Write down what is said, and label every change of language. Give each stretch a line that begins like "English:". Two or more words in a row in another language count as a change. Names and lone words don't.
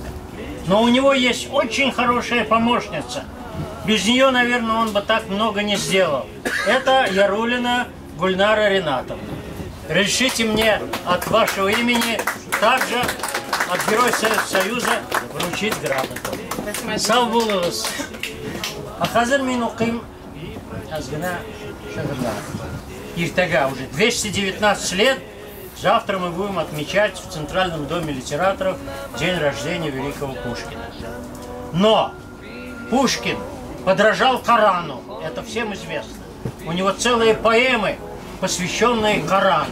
Russian: Но у него есть очень хорошая помощница. Без нее, наверное, он бы так много не сделал. Это Ярулина Гульнара Ринатовна. Разрешите мне от вашего имени также от Героя Советского Союза вручить грамоту.
Tatar: Сау булыгыз. Хәзер мин укыйм азгына шигырьләр.
Russian: Иртәгә уже 219 лет. Завтра мы будем отмечать в Центральном доме литераторов день рождения великого Пушкина. Но Пушкин подражал Корану, это всем известно. У него целые поэмы, посвященные Корану.